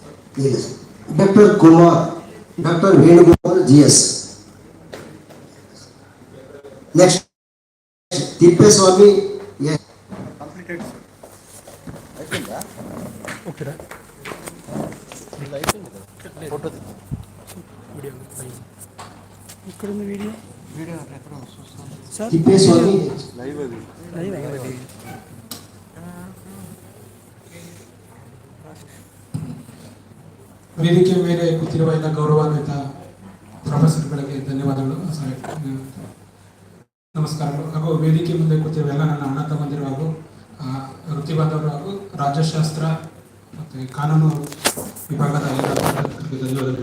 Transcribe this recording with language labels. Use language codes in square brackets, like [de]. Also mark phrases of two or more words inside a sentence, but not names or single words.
[en] Yes. Dr. Kumar, Dr. Venukumar GS. Next, Tippeswamy. Yes. Completed, sir. [te] అయిపోయిందా? [en] Okay, [te] ఇలా అయిపోయింది కదా ఫోటో video. ఇక్కడ ఉంది వీడియో వీడియో ఎక్కడ చూస్తాను సార్ Tippeswamy. లైవ్ అది లైవ్ అయ్యింది. [kn] ವೇದಿಕೆ ಮೇಲೆ ಕೂತಿರುವ ಎಲ್ಲ ಗೌರವಾನ್ವಿತ ಪ್ರೊಫೆಸರ್ಗಳಿಗೆ ಧನ್ಯವಾದಗಳು. ನಮಸ್ಕಾರಗಳು ಹಾಗೂ ವೇದಿಕೆ ಮುಂದೆ ಕೂತಿರುವ ಎಲ್ಲ ನನ್ನ ಅಣ್ಣ ತಮ್ಮಂದಿರು ಹಾಗೂ ವೃತ್ತಿ ಬಾಂಧವರು ಹಾಗೂ ರಾಜ್ಯಶಾಸ್ತ್ರ ಮತ್ತು ಕಾನೂನು ವಿಭಾಗದ ಎಲ್ಲ ಧನ್ಯವಾದಗಳು.